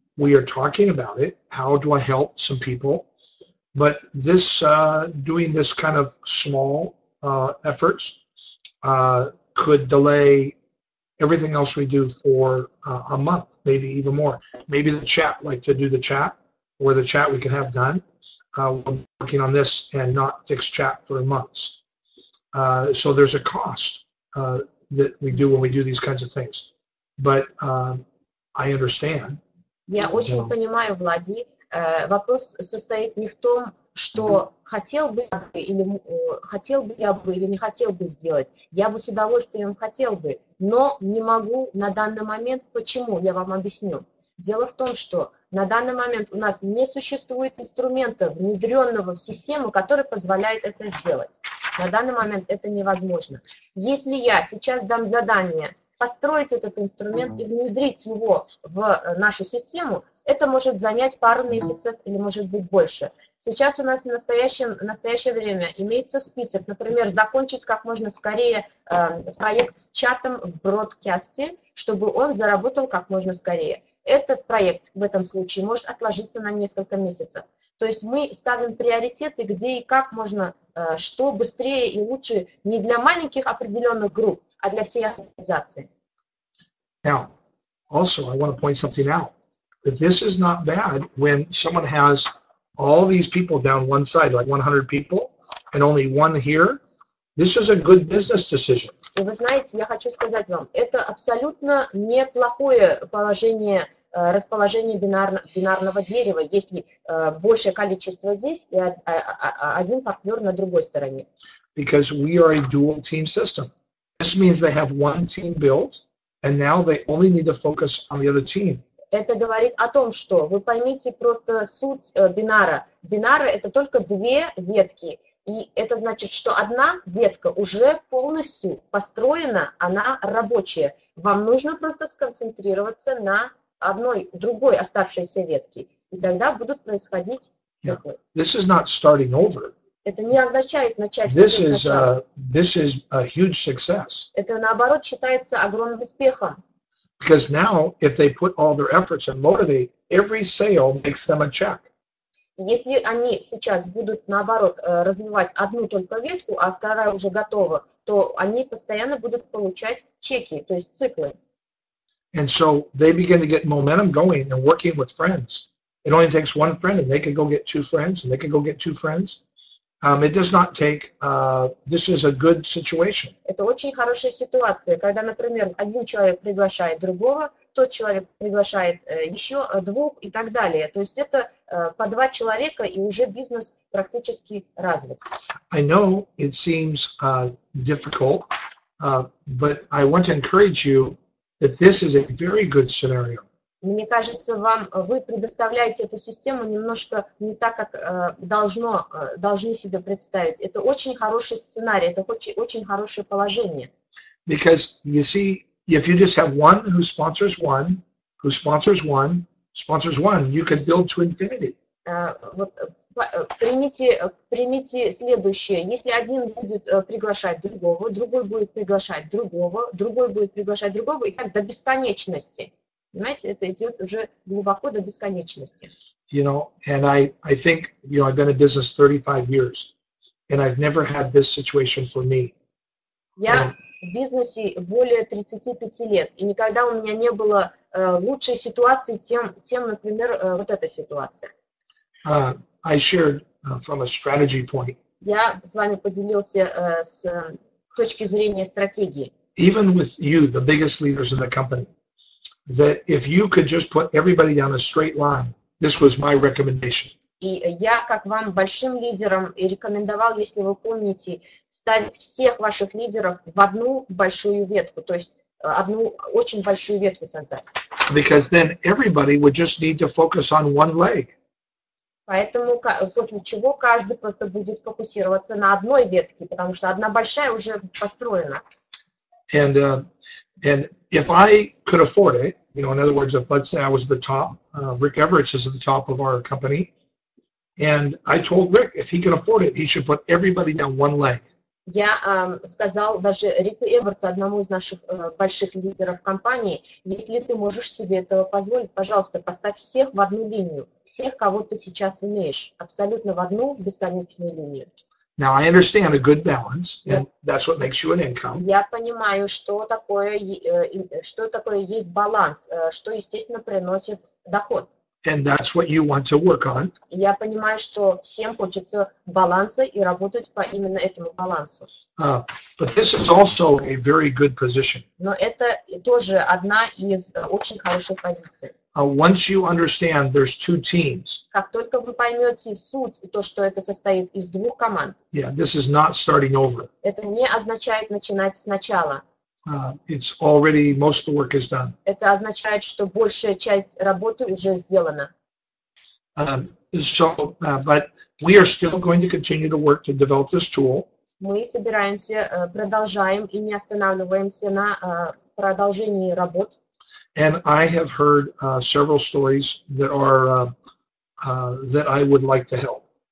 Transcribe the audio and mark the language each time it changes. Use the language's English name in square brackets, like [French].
[English] We are talking about it. How do I help some people? But this doing this kind of small efforts could delay everything else we do for a month, maybe even more. Maybe the chat, like to do the chat, or the chat we can have done. We're working on this and not fix chat for months. So there's a cost that we do when we do these kinds of things. But I understand. [Russian] Я очень понимаю, Влади. Вопрос состоит не в том, что хотел бы я бы или не хотел бы сделать. Я бы с удовольствием хотел бы, но не могу на данный момент. Почему? Я вам объясню. Дело в том, что на данный момент у нас не существует инструмента, внедренного в систему, который позволяет это сделать. На данный момент это невозможно. Если я сейчас дам задание построить этот инструмент и внедрить его в нашу систему, это может занять пару месяцев или может быть больше. Сейчас у нас в настоящее время имеется список, например, закончить как можно скорее проект с чатом в бродкасте, чтобы он заработал как можно скорее. Этот проект в этом случае может отложиться на несколько месяцев. То есть мы ставим приоритеты, где и как можно, что быстрее и лучше не для маленьких определенных групп, а для всей организации. [English] Now, also, I want to point something out. That this is not bad when someone has all these people down one side, like 100 people, and only one here. This is a good business decision. [Russian] И вы знаете, я хочу сказать вам, это абсолютно неплохое расположение бинарного дерева, если большее количество здесь и один партнер на другой стороне. [English] Because we are a dual team system. This means they have one team built, and now they only need to focus on the other team. [Russian] Это говорит о том, что вы поймите просто суть бинара. Бинара — это только две ветки. И это значит, что одна ветка уже полностью построена, она рабочая. Вам нужно просто сконцентрироваться на другой оставшейся ветке. И тогда будут происходить циклы. [English] This is not starting over. [Russian] Это не означает начать [English] this is a huge success. [Russian] Это наоборот считается огромным успехом. [English] Because now, if they put all their efforts and motivate, every sale makes them a check. [Russian] Если они сейчас будут, наоборот, развивать одну только ветку, а вторая уже готова, то они постоянно будут получать чеки, то есть циклы. [English] And so they begin to get momentum going and working with friends. It only takes one friend, and they can go get two friends, and they can go get two friends. It does not take, this is a good situation. [Russian] Это очень хорошая ситуация, когда, например, один человек приглашает другого, тот человек приглашает еще двух и так далее. То есть это по два человека, и уже бизнес практически развит. [English] I know it seems difficult, but I want to encourage you that this is a very good scenario. [Russian] Мне кажется, вы предоставляете эту систему немножко не так, как должны себе представить. Это очень хороший сценарий, это очень хорошее положение. [English] Because you see, if you just have one who sponsors one, you can build to infinity. [Russian] Вот, примите следующее. Если один будет приглашать другого, другой будет приглашать другого, другой будет приглашать другого, и так до бесконечности. Понимаете, это идет уже глубоко до бесконечности. [English] You know, and I think, you know, I've been in business 35 years, and I've never had this situation for me. [Russian] Я в бизнесе более 35 лет, и никогда у меня не было лучшей ситуации, тем, например, вот эта ситуация. [English] I shared from a strategy point. [Russian] Я с вами поделился с точки зрения стратегии. [English] Even with you, the biggest leaders in the company, that if you could just put everybody down a straight line, this was my recommendation. [Russian] И я, как вам, большим лидерам, и рекомендовал, если вы помните, ставить всех ваших лидеров в одну большую ветку, то есть одну очень большую ветку создать. [English] Because then everybody would just need to focus on one leg. [Russian] Поэтому после чего каждый просто будет фокусироваться на одной ветке, потому что одна большая уже построена. [English] And if I could afford it, you know, in other words, if let's say I was the top, Rick Everett is at the top of our company, and I told Rick if he could afford it, he should put everybody down one leg. [Russian] Я сказал даже Рику Эвертсу, одному из наших больших лидеров компании, если ты можешь себе этого позволить, пожалуйста, поставь всех в одну линию, всех, кого ты сейчас имеешь, абсолютно в одну бесконечную линию. [English] Now I understand a good balance, and that's what makes you an income. [Russian] Я понимаю, что такое есть баланс, что, естественно, приносит доход. [English] And that's what you want to work on. [Russian] Я понимаю, что всем хочется баланса и работать по именно этому балансу. [English] But this is also a very good position. [Russian] Но это тоже одна из очень хороших позиций. [English] Once you understand there's two teams. [Russian] Как только вы поймете суть и то, что это состоит из двух команд. [English] Yeah, this is not starting over. [Russian] Это не означает начинать сначала. [English] It's already, most of the work is done. [Russian] Это означает, что большая часть работы уже сделана. [English] But we are still going to continue to work to develop this tool. [Russian] Мы собираемся, продолжаем и не останавливаемся на продолжении работ. [English] And I have heard several stories that are that I would like to help.